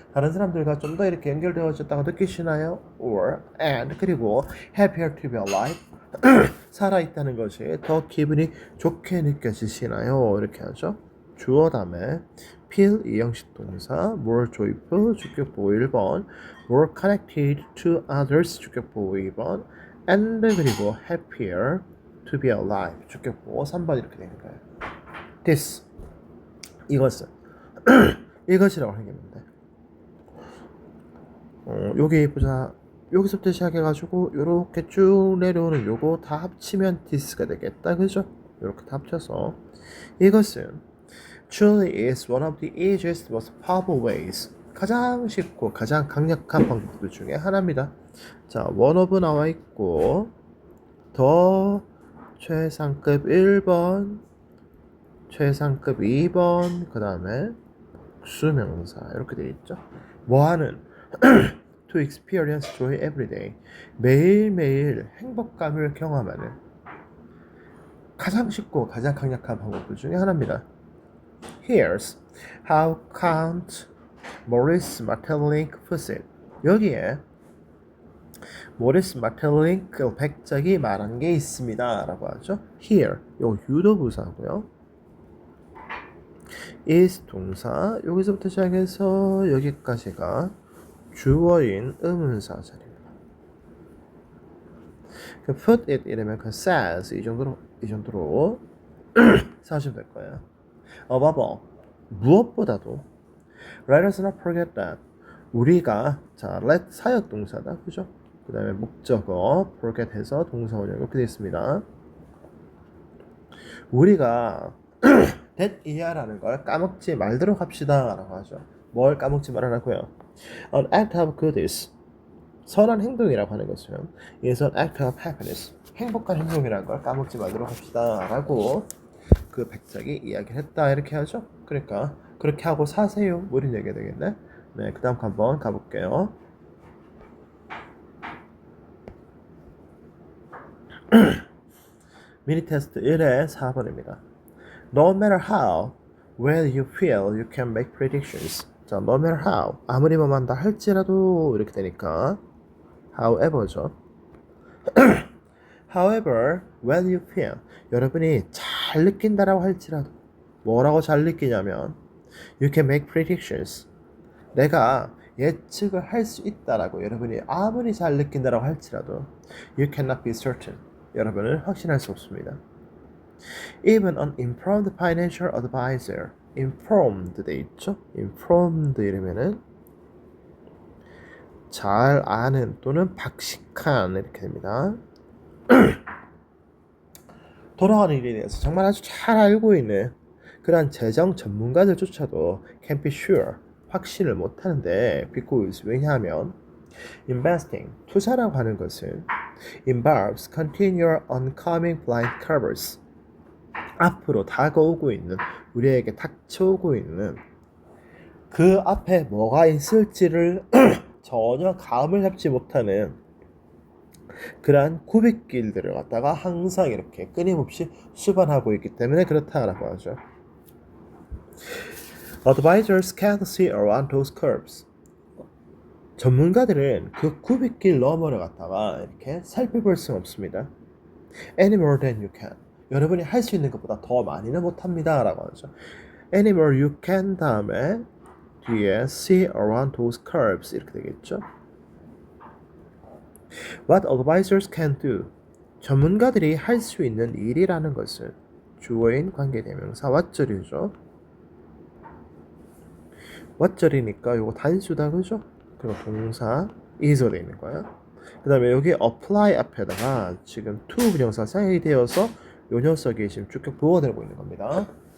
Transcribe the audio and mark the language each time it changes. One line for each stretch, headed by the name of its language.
Korean: 다른 사람들과 좀 더 이렇게 연결되어졌다고 느끼시나요?
English: Or and 그리고 happier to be alive?
Korean: 살아있다는 것이 더 기분이 좋게 느껴지시나요? 이렇게 하죠. 주어 다음에 feel 이형식 동사,
English: more joyful
Korean: 주격보호 1번,
English: more connected to others
Korean: 주격보호 2번, and 그리고
English: happier to be alive
Korean: 주격보호 3번 이렇게 되는 거예요. this 이것은 이것이라고 하는 게 있는데 여기 보자. 여기서부터 시작해가지고 요렇게 쭉 내려오는 요거 다 합치면 this가 되겠다, 그죠? 요렇게 다 합쳐서 이것은
English: truly is one of the easiest, most powerful ways.
Korean: 가장 쉽고 가장 강력한 방법들 중에 하나입니다. 자, one of 나와 있고 더 최상급 1번, 최상급 2번, 그 다음에 복수명사 이렇게 되어 있죠.
English: 뭐하는 to experience joy every day.
Korean: 매일매일 행복감을 경험하는 가장 쉽고 가장 강력한 방법들 중에 하나입니다.
English: Here's how Count Maurice Maeterlinck puts it.
Korean: 여기에 모리스 마텔링크 백작이 말한 게 있습니다 라고 하죠. Here, 요 유도부사고요. is 동사, 여기서부터 시작해서 여기까지가 주어인 의문사 자리입니다. 그 put it 이러면 그 says 이 정도로 사시면 될 거예요. above all, 무엇보다도
English: let us not forget that
Korean: 우리가 자 let 사역 동사다, 그죠? 그 다음에 목적어 forget 해서 동사 원형 이렇게 되어 있습니다. 우리가 that 이하라는 걸 까먹지 말도록 합시다 라고 하죠. 뭘 까먹지 말아라고요?
English: An act of goodness,
Korean: 선한 행동이라고 하는 것은
English: is an act of happiness,
Korean: 행복한 행동이라는 걸 까먹지 말도록 합시다 라고 그 백작이 이야기를 했다 이렇게 하죠. 그러니까 그렇게 하고 사세요 뭐 이런 얘기가 되겠네. 네, 그 다음 한번 가볼게요. 미니 테스트 1의 4번입니다.
English: No matter how well you feel, you can make predictions.
Korean: 자, no matter how, 아무리 뭐만다 할지라도 이렇게 되니까 however죠. However, when you feel, 여러분이 잘 느낀다라고 할지라도 뭐라고 잘 느끼냐면
English: you can make predictions.
Korean: 내가 예측을 할 수 있다라고 여러분이 아무리 잘 느낀다라고 할지라도
English: you cannot be certain.
Korean: 여러분은 확신할 수 없습니다.
English: Even an informed financial advisor, informed
Korean: 돼 있죠? informed 이러면은 잘 아는 또는 박식한 이렇게 됩니다. 돌아가는 일에 대해서 정말 아주 잘 알고 있는 그러한 재정 전문가들조차도 can be sure, 확신을 못하는데 because 왜냐하면 investing, 투자라고 하는 것은
English: involves continual oncoming blind curves,
Korean: 앞으로 다가오고 있는 우리에게 닥쳐오고 있는 그 앞에 뭐가 있을지를 전혀 감을 잡지 못하는 그러한 구빗길들을 갖다가 항상 이렇게 끊임없이 수반하고 있기 때문에 그렇다라고 하죠.
English: Advisors can't see around those curves.
Korean: 전문가들은 그 구빗길 너머를 갖다가 이렇게 살펴볼 수 없습니다.
English: Any more than you can.
Korean: 여러분이 할 수 있는 것보다 더 많이는 못합니다 라고 하죠. Any more you can 다음에 뒤에
English: see around those curves
Korean: 이렇게 되겠죠.
English: What advisors can do.
Korean: 전문가들이 할 수 있는 일이라는 것은 주어인 관계대명사 what절이죠. what절이니까 요거 단수다, 그죠? 그리고 동사 is가 되어 있는 거예요. 그 다음에 여기 apply 앞에다가 지금 to 부정사 사용이 되어서 요 녀석이 지금 주격 보호가 되고 있는 겁니다.